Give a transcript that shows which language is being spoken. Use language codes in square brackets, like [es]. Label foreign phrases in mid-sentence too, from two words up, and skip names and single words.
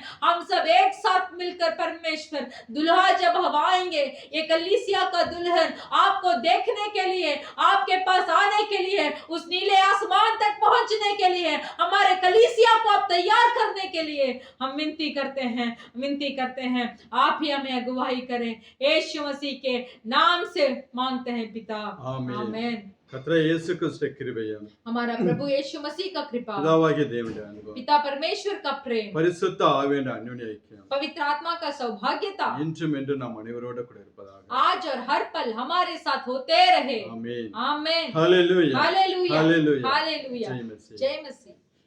[hi] हम सब एक साथ मिलकर परमेश्वर, दुल्हा जब हम आएंगे, ये कलीसिया का दुल्हन आपको देखने के लिए, आपके पास आने के लिए, उस नीले आसमान तक पहुंचने के लिए, हमारे कलीसिया को आप तैयार करने के लिए हम विनती करते हैं, विनती करते हैं। आप ही हमें अगुवाई करें, यीशु मसीह के नाम से मांगते हैं पिता, आमीन। [ta] கர்த்தராகிய இயேசு கிறிஸ்துவின் கிருபையும் [hi] हमारा प्रभु यीशु मसीह का कृपा, [ta] பிதாவாகிய தேவனுடைய அன்பும் [hi] पिता परमेश्वर का प्रेम, [ta] பரிசுத்த ஆவியின் அந்யோன்ய ஐக்கியம் [hi] पवित्र आत्मा का सौभाग्यता [ta] இன்றும் என்றும் நாம் அனைவரோடு கூட இருப்பதாக [hi] आज और हर पल हमारे साथ होते रहे। [ta] ஆமென் [hi] आमीन। हालेलुया हालेलुया, हालेलुया हालेलुया। जय मसीह जय मसीह।